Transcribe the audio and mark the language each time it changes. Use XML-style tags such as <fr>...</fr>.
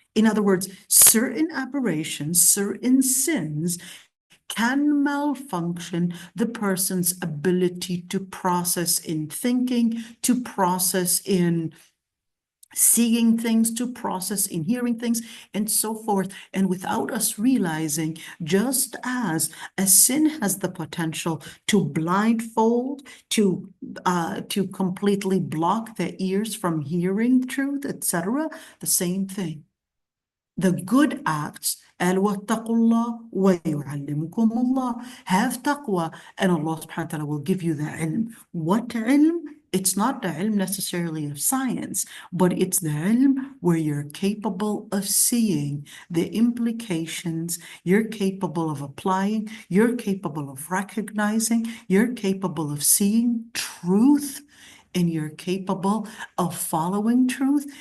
<en>In other words, certain aberrations, certain sins can malfunction the person's ability to process in thinking, to process in seeing things, to process in hearing things, and so forth. And without us realizing, just as a sin has the potential to blindfold, to completely block the ears from hearing truth, etc., the same thing. The good acts,</en> <ar>وَاتَّقُوا اللَّهَ وَيُعَلِّمُكُمُ اللَّهُ.</ar> <en>Have taqwa, and Allah subhanahu wa ta'ala will give you the ilm. What ilm? It's not the ilm necessarily of science, but it's the ilm where you're capable of seeing the implications, you're capable of applying, you're capable of recognizing, you're capable of seeing truth, and you're capable of following truth.</en>